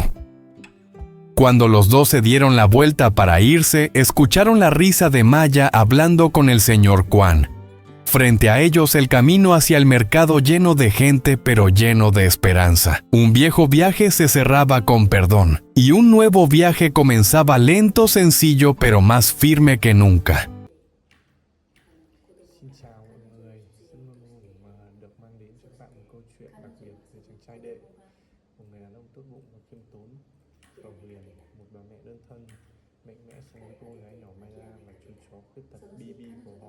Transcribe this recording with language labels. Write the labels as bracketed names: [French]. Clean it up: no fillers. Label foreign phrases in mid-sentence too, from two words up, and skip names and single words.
[Spanish] Cuando los dos se dieron la vuelta para irse, escucharon la risa de Maya hablando con el señor Quan. Frente a ellos el camino hacia el mercado lleno de gente pero lleno de esperanza. Un viejo viaje se cerraba con perdón, y un nuevo viaje comenzaba lento, sencillo pero más firme que nunca. [Vietnamese] Xin chào mọi người, rất luôn vui mà được mang đến cho các bạn một câu chuyện đặc biệt về chàng trai đệ, một người đàn ông tốt bụng và khiêm tốn, cầu hiền, một bà mẹ đơn thân, mạnh mẽ so với cô gái nhỏ Maya và chú chó khuyết tật Bibi của họ.